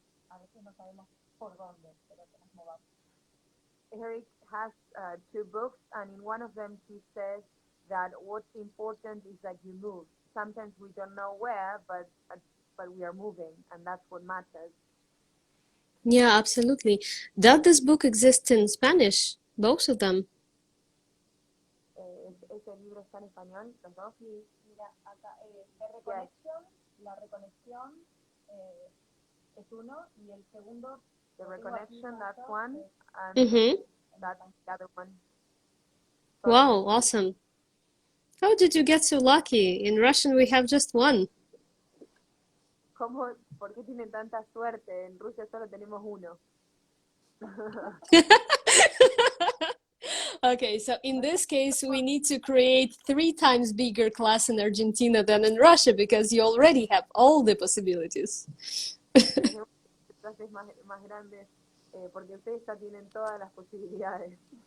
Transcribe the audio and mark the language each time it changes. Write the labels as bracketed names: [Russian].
[Spanish] A veces no sabemos por dónde, pero que nos movamos. [English] Eric has 2 books, and in one of them he says that what's important is that you move. Sometimes we don't know where, but we are moving, and that's what matters. Yeah, absolutely. Does this book exist in Spanish? Both of them. [Spanish] ¿Ese libro está en español, los dos? Sí, mira, acá, de Reconexión, la reconexión es uno, y el segundo... [English] The Reconnection, that's one, and that's the other one. Sorry. Wow, awesome. How did you get so lucky? In Russian we have just one. [Spanish] ¿Por qué tienen tanta suerte? En Rusia solo tenemos uno. [English] Okay, so in this case, we need to create 3 times bigger class in Argentina than in Russia because you already have all the possibilities. [Spanish] Clases más grandes porque ustedes ya tienen todas las posibilidades.